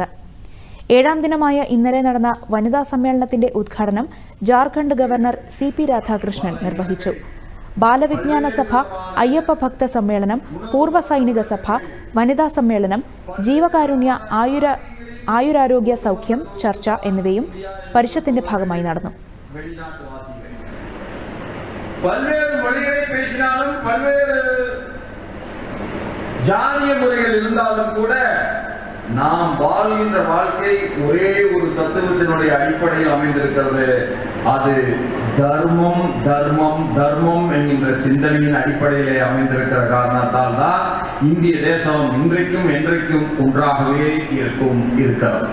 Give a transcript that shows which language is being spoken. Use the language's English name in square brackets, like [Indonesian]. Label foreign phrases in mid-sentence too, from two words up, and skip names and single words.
[Malayalam] 7ാം ദിനമായ ഇന്നലെ നടന്ന വനിതാ സമ്മേളനത്തിന്റെ ഉദ്ഘാടനം ജാർഖണ്ഡ് ഗവർണർ സി.പി. രാധാകൃഷ്ണൻ നിർവഹിച്ചു. ബാലവിജ്ഞാന സഭ, അയ്യപ്പ ഭക്ത സമ്മേളനം, പൂർവ്വ സൈനിക സഭ, വനിതാ സമ്മേളനം, ജീവകാരുണ്യ ആയുരാരോഗ്യ സൗഖ്യം ചർച്ച എന്നിവയും പരിഷത്തിന്റെ ഭാഗമായി നടന്നു. [Tamil] நாம் வாழ்கின்ற வாழ்க்கை ஒரே ஒரு தத்துவத்தினுடைய அடிப்படையில் அமைந்திருக்கிறது. அது தர்மம் தர்மம் தர்மம் என்கின்ற சிந்தனையின் அடிப்படையிலே அமைந்திருக்கிற காரணத்தால் தான் இந்திய தேசம் இன்றைக்கும் என்றைக்கும் ஒன்றாகவே இருக்கிறது.